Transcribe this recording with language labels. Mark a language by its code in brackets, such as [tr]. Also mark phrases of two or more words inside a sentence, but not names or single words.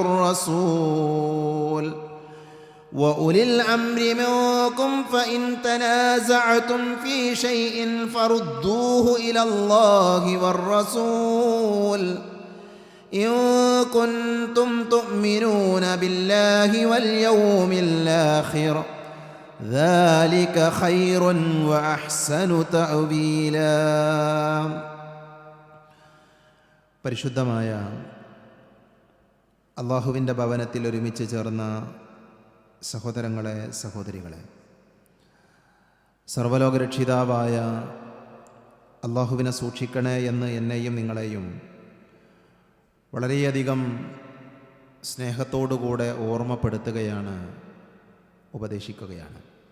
[ar] الرسول وأولي الأمر منكم، فإن تنازعتم في شيء فردوه إلى الله والرسول إن كنتم تؤمنون بالله واليوم الآخر، ذلك خير وأحسن تأويلا. [ml] പരിശുദ്ധമായ അള്ളാഹുവിൻ്റെ ഭവനത്തിൽ ഒരുമിച്ച് ചേർന്ന സഹോദരങ്ങളെ, സഹോദരികളെ, സർവ്വലോകരക്ഷിതാവായ അള്ളാഹുവിനെ സൂക്ഷിക്കണേ എന്ന് എന്നെയും നിങ്ങളെയും വളരെയധികം സ്നേഹത്തോടുകൂടെ ഓർമ്മപ്പെടുത്തുകയാണ്, ഉപദേശിക്കുകയാണ്.